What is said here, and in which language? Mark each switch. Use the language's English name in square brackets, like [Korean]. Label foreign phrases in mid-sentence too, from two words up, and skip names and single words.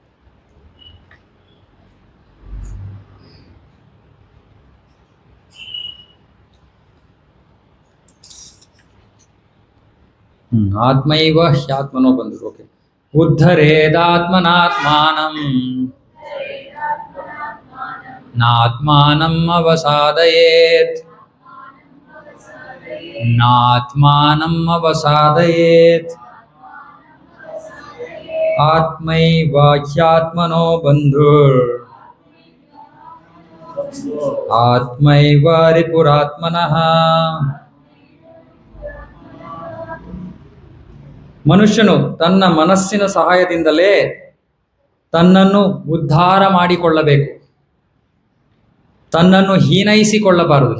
[Sanskrit] ಆತ್ಮೈವ ಹ್ಯಾತ್ಮನೋ ಬಂದರು. ಓಕೆ. ಉದ್ಧರೇದಾತ್ಮನಾತ್ಮಾನಂ ನಾತ್ಮಾನಂ ಅವಸಾದಯೇತ್ ನಾತ್ಮಾನಂ ಅವಸಾದಯೇತ್ ಆತ್ಮೈವ ಹ್ಯಾತ್ಮನೋ ಬಂಧುರ್ ಆತ್ಮೈವ ರಿಪುರಾತ್ಮನಃ. [Kannada] ಮನುಷ್ಯನು ತನ್ನ ಮನಸ್ಸಿನ ಸಹಾಯದಿಂದಲೇ ತನ್ನನ್ನು ಉದ್ಧಾರ ಮಾಡಿಕೊಳ್ಳಬೇಕು, ತನ್ನನ್ನು ಹೀನೈಸಿಕೊಳ್ಳಬಾರದು.